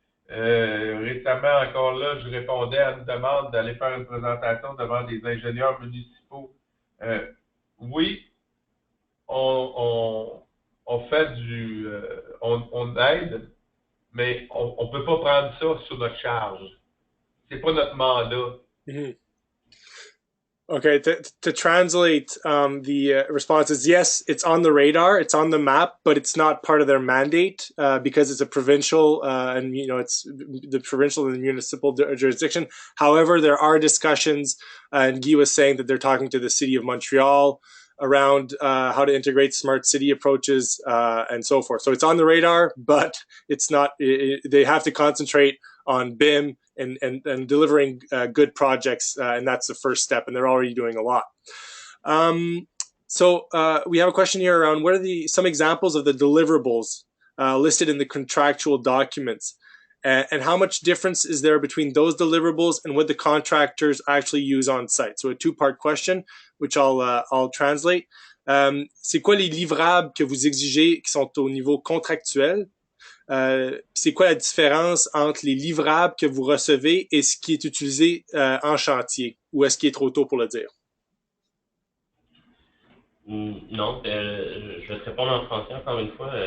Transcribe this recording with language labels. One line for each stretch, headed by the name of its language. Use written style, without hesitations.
French: Récemment, encore là, je répondais à une demande d'aller faire une présentation devant des ingénieurs municipaux. Oui, on fait on aide, mais on peut pas prendre ça sur notre charge. C'est pas notre mandat. Mm-hmm.
English: Okay, to translate the response is yes, it's on the radar, it's on the map, but it's not part of their mandate because it's a provincial and it's the provincial and the municipal jurisdiction. However, there are discussions, and Guy was saying that they're talking to the city of Montreal around how to integrate smart city approaches and so forth. So it's on the radar, but it's not. They have to concentrate on BIM and delivering good projects, and that's the first step, and they're already doing a lot. So we have a question here around what are some examples of the deliverables listed in the contractual documents, and how much difference is there between those deliverables and what the contractors actually use on site? So a two-part question, which I'll translate.
French: C'est quoi les livrables que vous exigez qui sont au niveau contractuel? C'est quoi la différence entre les livrables que vous recevez et ce qui est utilisé en chantier? Ou est-ce qu'il est trop tôt pour le dire? Non, je vais te répondre en français encore une fois.